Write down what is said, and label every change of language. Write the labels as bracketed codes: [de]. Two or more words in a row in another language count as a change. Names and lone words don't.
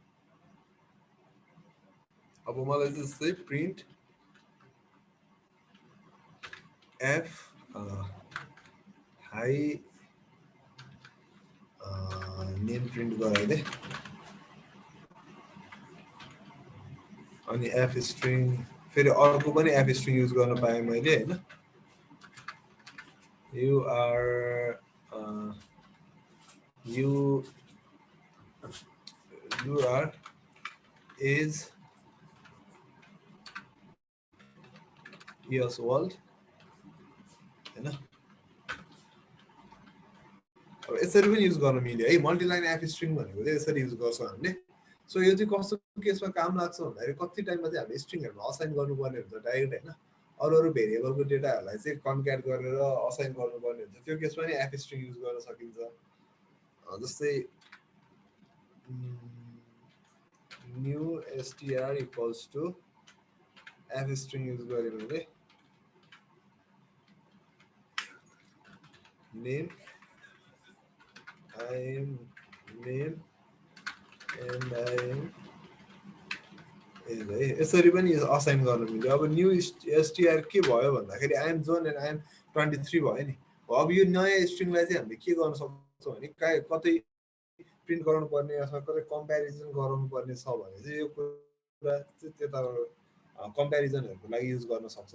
[ne] अब मलाई जस्तै [en] print f hi name print [ne] गराइदे, अनि [en] f string [ne] फेरि अर्को पनि [en] f string use [ne] गर्न पाएँ मैले हैन। [en] you are age years old हैन। [ne] अब यसरी पनि युज गर्न मिल्यो है। [en] multiline f string [ne] भनेको चाहिँ यसरी युज गर्छौँ हामीले। सो यो चाहिँ कस्तो केसमा काम लाग्छ भन्दाखेरि कति टाइममा चाहिँ हामीले स्ट्रिङहरुमा असाइन गर्नुपर्ने हुन्छ डाइरेक्ट हैन। अरू भेरिएबलको डेटाहरूलाई चाहिँ कन्क्याट गरेर असाइन गर्नुपर्ने हुन्छ, त्यो केसमा नि [en] f string use [ne] गर्न सकिन्छ। जस्तै [en] new str equals to f string use [ne] गरेँ मैले, नेम [en] I am name and I am age [ne] है। यसरी पनि असाइन गर्न मिल्यो। अब [en] new str [ne] के भयो भन्दाखेरि [en] I am John and I am 23 [ne] भयो नि। अब यो नयाँ स्ट्रिङलाई चाहिँ हामीले के गर्न सक्छौँ भने कतै प्रिन्ट गराउनु पर्ने अथवा कतै कम्प्यारिजन गराउनु पर्ने छ भने चाहिँ यो कुरा चाहिँ त्यता कम्प्यारिजनहरुको लागि युज गर्न सक्छौँ।